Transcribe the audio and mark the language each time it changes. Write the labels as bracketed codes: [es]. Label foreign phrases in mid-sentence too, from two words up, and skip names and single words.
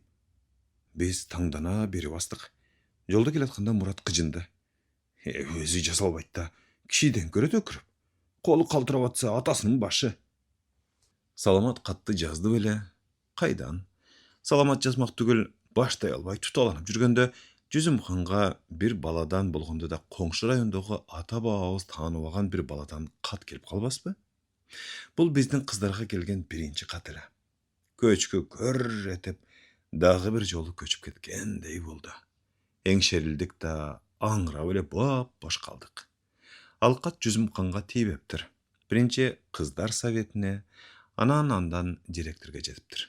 [ky] Биз таңдана бери бастык. Жолдо келатканда Мурат кыжынды. Өзү жаза албайт да, кишиден көрөт өкүрүп. Колу калтырап атса атасынын башы. Саламат катты жазды беле, Kaydan? Salamat жазмак түгел, баштай албай туталанып жүргөндө Жүзүмханга бир баладан болгондо да коңшу райондогу ата бабабыз тааныбаган бир баладан кат келип калбаспы? Бул биздин кыздарга келген биринчи кат эле. Көчкү көр этип, дагы бир жолу көчүп кеткендей болду. Эңшерилдик да аңырап эле бош калдык. Ал кат Жүзүмханга тийбептир. Биринчи кыздар советине, андан директорго жетиптир.